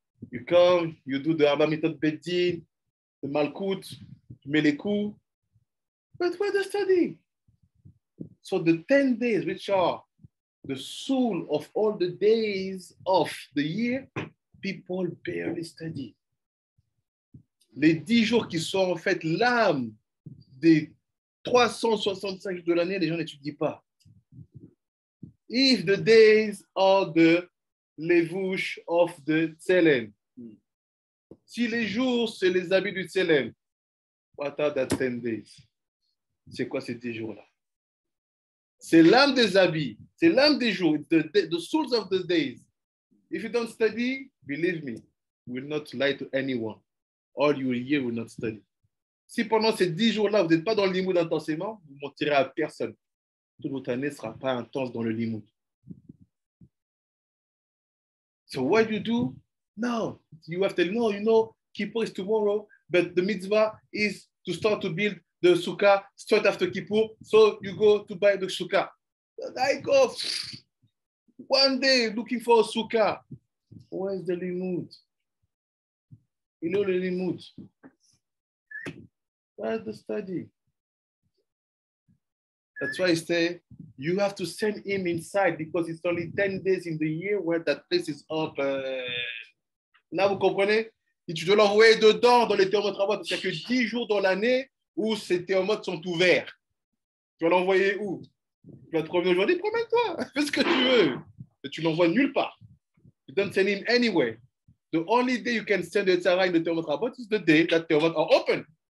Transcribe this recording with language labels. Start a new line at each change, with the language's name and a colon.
English: You come, you do the Arba Mitot Bedin, the Malkut,
French: tu mets les coups.
English: But where's the study? So the 10 days, which are the soul of all the days of the year, people barely study.
French: Les 10 jours qui sont en fait l'âme des 365 de l'année, les gens n'étudient pas.
English: If the days are the levush of the Tselem,
French: si les jours, c'est les habits du Tselem,
English: what are the 10 days?
French: C'est quoi ces 10 jours-là? C'est l'âme des habits, c'est l'âme des jours,
English: the souls of the days. If you don't study, believe me, you will not lie to anyone. All your year will not study.
French: Si pendant ces 10 jours-là, vous n'êtes pas dans le limoud intensément, vous ne mentirez à personne. Toute votre année ne sera pas intense dans le limoud.
English: So what you do? No, you have to know, you know, Kippur is tomorrow, but the mitzvah is to start to build the sukkah straight after Kippur. So you go to buy the sukkah. I go one day looking for a sukkah. Where's the limud? You know the limud. Where's the study? That's why I say you have to send him inside because it's only 10 days in the year where that place is open.
French: Là, vous comprenez? Et tu dois l'envoyer dedans dans les théomotes rabbot. Il n'y a que 10 jours dans l'année où ces théomotes sont ouverts. Tu vas l'envoyer où? Tu vas te promener aujourd'hui, promène-toi, fais ce que tu veux. Mais tu l'envoies nulle part.
English: You don't send him anywhere. The only day you can send the tzara in the théomotes rabbot is the day that théomotes are open.